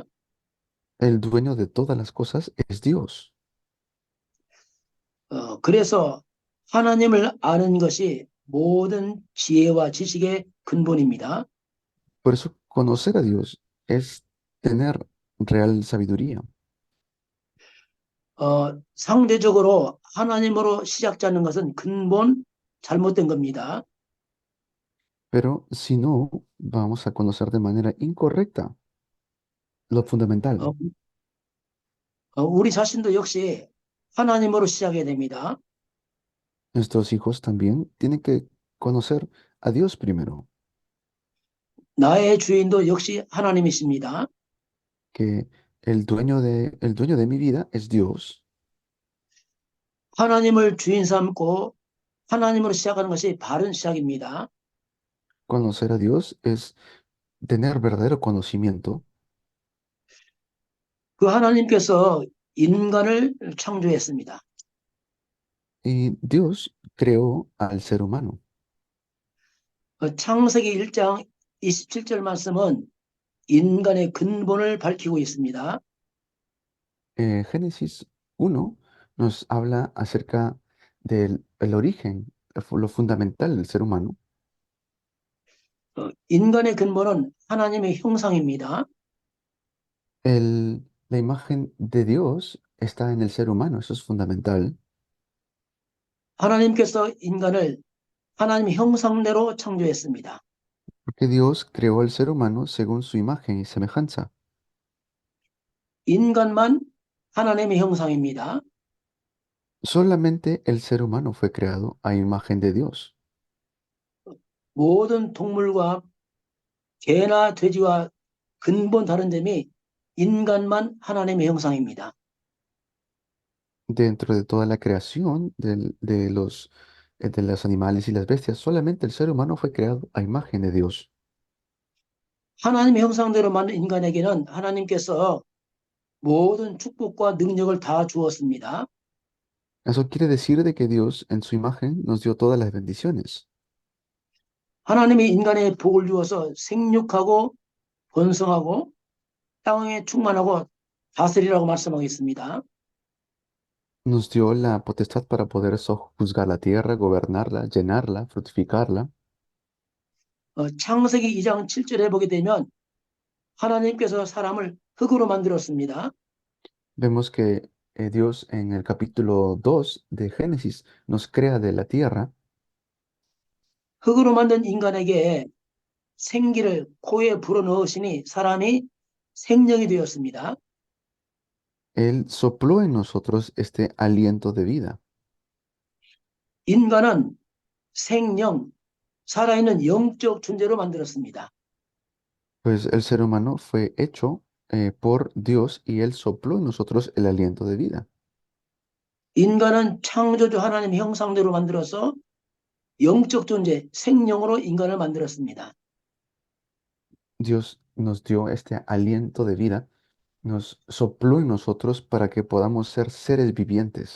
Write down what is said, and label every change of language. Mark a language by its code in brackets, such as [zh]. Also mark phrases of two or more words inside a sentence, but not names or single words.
[es] El dueño de todas las cosas es Dios. [ko] 그래서 하나님을 아는 것이 모든 지혜와 지식의 근본입니다. [es] Por eso conocer a Dios es tener real sabiduría. [ko] 상대적으로 하나님으로 시작하는 것은 근본 잘못된 겁니다. [es] Pero si no, vamos a conocer de manera incorrecta lo fundamental. [ko] 우리 자신도 역시 하나님으로 시작해야 됩니다. [es] Nuestros hijos también tienen que conocer a Dios primero, [ko] 나의 주인도 역시 하나님이십니다. [es] que el dueño de mi vida es Dios. [ko] 하나님을 주인 삼고 하나님으로 시작하는 것이 바른 시작입니다. [es] Conocer a Dios es tener verdadero conocimiento. [ko] 그 하나님께서 인간을 창조했습니다. [es] Y Dios creó al ser humano. [ko] 창세기 1장 27절 말씀은 인간의 근본을 밝히고 있습니다. [es] Génesis 1 nos habla acerca del el origen, lo fundamental del ser humano. [ko] 인간의 근본은 하나님의 형상입니다. [es] La imagen de Dios está en el ser humano, eso es fundamental, [ko] 하나님께서 인간을 하나님의 형상대로 창조했습니다. [es] porque Dios creó al ser humano según su imagen y semejanza. [ko] 인간만 하나님의 형상입니다. [es] Solamente el ser humano fue creado a imagen de Dios. [ko] 모든 동물과 개나 돼지와 근본 다른 점이 인간만 하나님의 형상입니다. [es] Dentro de toda la creación de los animales y las bestias, solamente el ser humano fue creado a imagen de Dios. [ko] 하나님의 형상대로 만든 인간에게는 하나님께서 모든 축복과 능력을 다 주었습니다. [es] Eso quiere decir de que Dios en su imagen nos dio todas las bendiciones. [ko] 하나님이 인간에 복을 주어서 생육하고 번성하고 땅에 충만하고 다스리라고 말씀하고 있습니다. [es] Nos dio la potestad para poder sojuzgar la tierra, gobernarla, llenarla, fructificarla. [ko] 창세기 2장 7절에 보게 되면 하나님께서 사람을 흙으로 만들었습니다. [es] Vemos que Dios en el capítulo 2 de Génesis nos crea de la tierra. [ko] 흙으로 만든 인간에게 생기를 코에 불어넣으시니 사람이 생명이 되었습니다. [es] Él sopló en nosotros este aliento de vida. [ko] 인간은 생명, 살아있는 영적 존재로 만들었습니다. [es] Pues el ser humano fue hecho por Dios y Él sopló en nosotros el aliento de vida. [ko] 인간은 창조주 하나님의 형상대로 만들어서 영적 존재, 생명으로 인간을 만들었습니다. [es] Dios nos dio este aliento de vida, nos sopló en nosotros para que podamos ser seres vivientes.